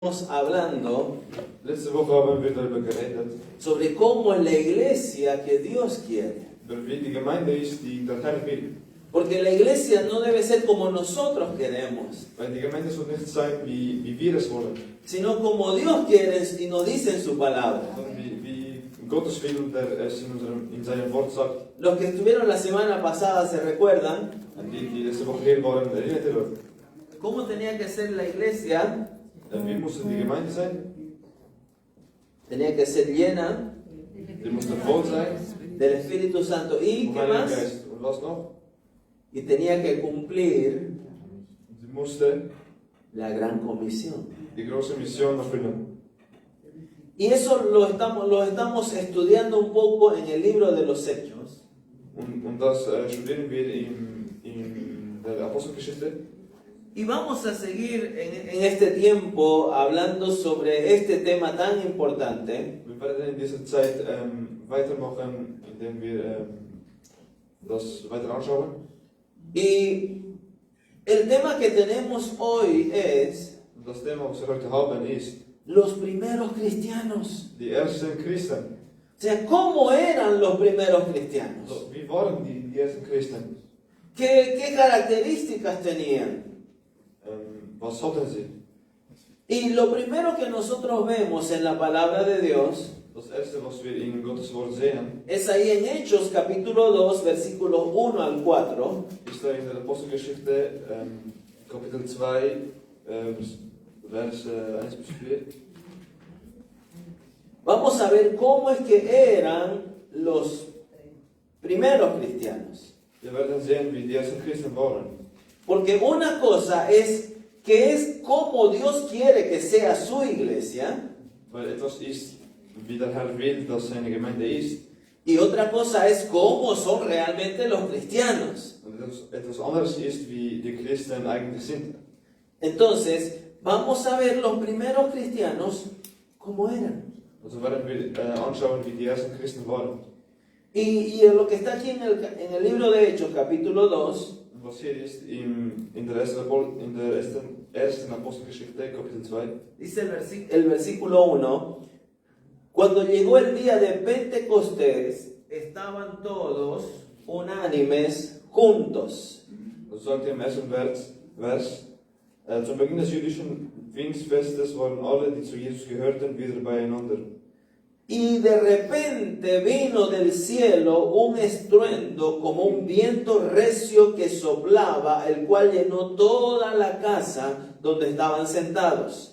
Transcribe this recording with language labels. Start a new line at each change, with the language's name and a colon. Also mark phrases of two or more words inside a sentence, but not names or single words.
Spanish: Estamos hablando
German: Letzte Woche haben wir darüber geredet,
Spanish: sobre cómo es la iglesia que Dios quiere.
German: über wie die Gemeinde ist, die der Herr will.
Spanish: Porque la iglesia no debe ser como nosotros queremos,
German: Weil die Gemeinde soll nicht sein, wie wir es wollen,
Spanish: sino como Dios quiere y nos dice en su palabra.
German: sondern wie Gottes Willen, der es in seinem Wort sagt.
Spanish: Los que estuvieron la semana pasada se recuerdan
German: Und die letzte Woche hier waren, erinnert ihr euch?
Spanish: cómo tenía que ser la iglesia.
German: Wie musste die Gemeinde sein?
Spanish: Tenía que ser llena
German: Die musste voll sein,
Spanish: del Espíritu Santo y
German: vom
Spanish: ¿qué
German: Heiligen
Spanish: más?
German: Geist. Und was noch?
Spanish: Y tenía que cumplir
German: Sie musste
Spanish: la gran comisión.
German: die große Mission erfüllen.
Spanish: Y eso lo estamos estudiando un poco en el libro de los Hechos.
German: Und das studieren wir in der Apostelgeschichte.
Spanish: Y vamos a seguir en este tiempo hablando sobre este tema tan importante.
German: Wir werden in dieser Zeit weitermachen, indem wir das weiter anschauen.
Spanish: Y el tema que tenemos hoy es
German: Und das Thema, was wir heute haben, ist
Spanish: los primeros cristianos.
German: die ersten Christen.
Spanish: O sea, ¿cómo eran los primeros cristianos?
German: Also, wie waren die ersten Christen?
Spanish: ¿Qué características tenían?
German: Was hatten sie?
Spanish: Y lo primero que nosotros vemos en la palabra de Dios
German: Das erste, was wir in Gottes Wort sehen,
Spanish: es ahí en Hechos capítulo 2, versículos 1 al 4.
German: ist da in der Apostelgeschichte, Kapitel 2, Vers 1 bis 4.
Spanish: Vamos a ver cómo es que eran los primeros cristianos.
German: Wir werden sehen, wie die ersten Christen waren.
Spanish: Porque una cosa es que es como Dios quiere que sea su iglesia,
German: Weil etwas ist, wie der Herr will, dass seine Gemeinde ist.
Spanish: y otra cosa es cómo son realmente los cristianos.
German: Und etwas anderes ist, wie die Christen eigentlich sind.
Spanish: Entonces, vamos a ver los primeros cristianos cómo eran.
German: Also werden wir anschauen, wie die ersten Christen waren.
Spanish: Y en lo que está aquí en el libro de Hechos, capítulo 2,
German: Und was hier ist, in der ersten Apostelgeschichte, Kapitel 2,
Spanish: dice el versículo 1, cuando llegó el día de Pentecostés, estaban todos unánimes juntos.
German: also sagt er im ersten Vers, zum Beginn des jüdischen Pfingstfestes waren alle, die zu Jesus gehörten, wieder beieinander.
Spanish: Y de repente vino del cielo un estruendo como un viento recio que soplaba, el cual llenó toda la casa donde estaban sentados.